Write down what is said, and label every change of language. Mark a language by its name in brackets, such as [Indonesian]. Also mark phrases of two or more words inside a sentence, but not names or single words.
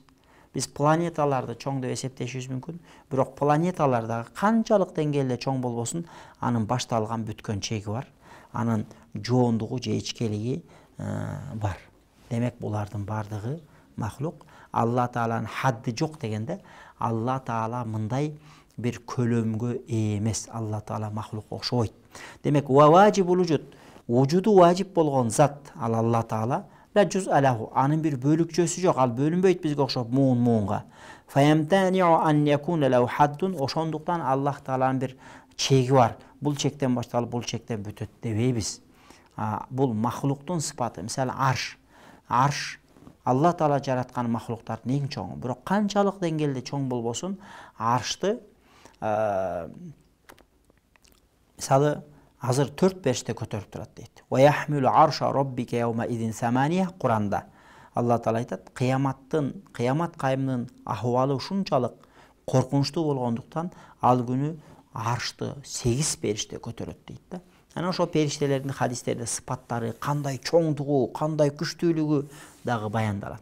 [Kyrgyz] Биз планеталарды чоң деп эсептешибиз мүмкүн. Бирок планеталар дагы канчалык деңгээлде чоң болбосун, анын башталган бүткөн чеги бар. Анын жоондугу же ичкелиги бар. Демек булардын бардыгы махлук. Алла Тааланын хадды жок дегенде, Алла Таала мындай бир көлөмгө ээ эмес. Алла Таала махлукка окшобойт. Демек, [Arabic] وواجب الوجود، وجوده واجب [Kyrgyz] болгон зат ал Алла Таала, [Arabic] لا جزء له, [Kyrgyz] анын бир бөлүкчөсү жок, ал бөлүнбөйт бизге окшоп муунга. [Arabic] فيمتنع أن يكون له حد, [Kyrgyz] ошондуктан Аллах Тааланын бир чеги бар. Бул чектен башталып, бул чектен бүтөт дебейбиз. Бул махлуктун сыпаты. Мисалы арш Алла Таала жараткан махлуктардын эң чоңу. Бирок канчалык деңгээлде чоң болбосун, аршты мисалы азыр 4 периште көтөрүп турат дейт. [Arabic] ويحمل عرش ربك يومئذ ثمانية Куранда. [Kyrgyz] Алла Таала айтат, кыямат кайымынын ахыбалы ушунчалык коркунучтуу болгондуктан ал күнү аршты 8 периште көтөрөт дейт да. Ana ошо периштелердин хадистерде сыпаттары, кандай чоңдугу, кандай күчтүүлүгү дагы баяндалат.